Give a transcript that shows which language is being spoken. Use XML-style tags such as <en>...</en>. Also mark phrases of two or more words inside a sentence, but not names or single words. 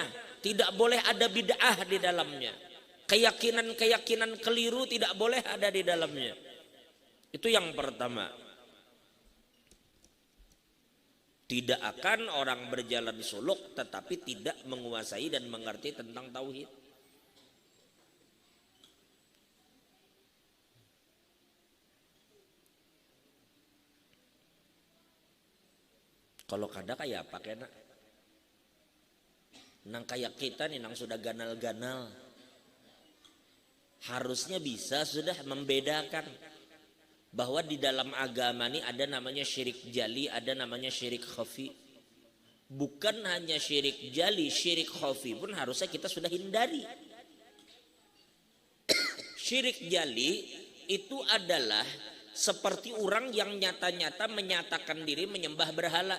<id>Tidak boleh ada bid'ah di dalamnya. Keyakinan-keyakinan keliru tidak boleh ada di dalamnya. Itu yang pertama. Tidak akan orang berjalan suluk tetapi tidak menguasai dan mengerti tentang tauhid.</id> <bjn>Kalau kada kayak apa kena?</bjn> <id>Nang kayak kita nih, nang sudah ganal-ganal, harusnya bisa sudah membedakan bahwa di dalam agama ini ada namanya syirik jali, ada namanya syirik khafi. Bukan hanya syirik jali, syirik khafi pun harusnya kita sudah hindari. Syirik jali itu adalah seperti orang yang nyata-nyata menyatakan diri menyembah berhala.</id>